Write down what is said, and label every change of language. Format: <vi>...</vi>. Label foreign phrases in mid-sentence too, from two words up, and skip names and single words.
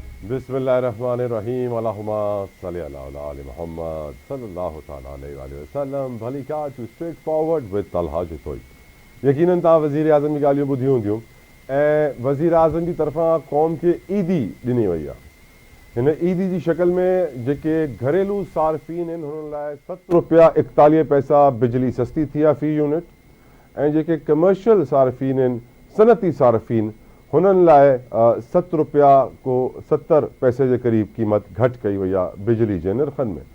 <ar>بسم اللہ الرحمن الرحیم اللہم صلی اللہ علی محمد صلی اللہ تعالیٰ علیہ وسلم</ar> <sd>بھلی کیا ٹو اسٹریٹ فارورڈ ود طلحہ جتوئی یقیناً تا وزیر اعظم کی ॻाल्हियूं ॿुधियूं हूंदियूं ऐं वज़ीर आज़म जी तरफ़ां क़ौम खे ईदी ॾिनी वई आहे। हिन ईदी जी शक्ल में जेके घरेलू सार्फ़ीन आहिनि हुननि लाइ ₹7.41 बिजली सस्ती थी आहे फ़ी यूनिट ऐं जेके कमर्शियल सार्फ़ीन आहिनि सनती सार्फ़ीन हुननि लाइ ₹7.70 जे क़रीब क़ीमत घटि कई वई आहे बिजली जे नर्ख़नि में।</sd>